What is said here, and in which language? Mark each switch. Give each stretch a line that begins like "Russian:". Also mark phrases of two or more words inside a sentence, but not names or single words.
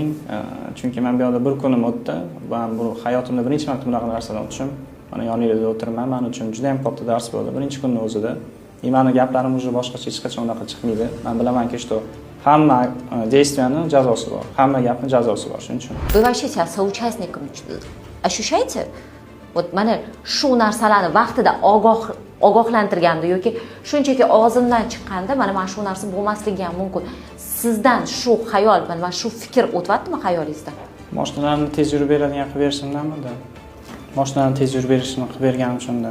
Uzbek: Chunki men bu yerda bir kunim o'tdi. Men bu hayotimda birinchi marta bunaqa narsadan o'tishim. Mana yoningizda o'tirman, men uchun juda ham katta dars bo'ldi. Birinchi kunning o'zida. Meni gaplarim уже boshqacha hech qachon unaqa chiqmaydi. Men bilamanki, что hamma действияning jazosi bor. Hamma gapning jazosi bor, shuning uchun.
Russian: Вы вообще себя соучастником ощущаете?
Uzbek: Вот mana shu narsalarni vaqtida ogohlantirganda yoki shunchaki og'zimdan chiqqanda mana men shu narsa bo'lmasligi ham mumkin. Sizdan shu xayol, mana shu fikr o'tayaptimi xayolingizdan? Mashinalarni tez yurib beradigan qilib berishimdanmi? Mashinalarni tez yurib berishni qilib berganim uchun-da.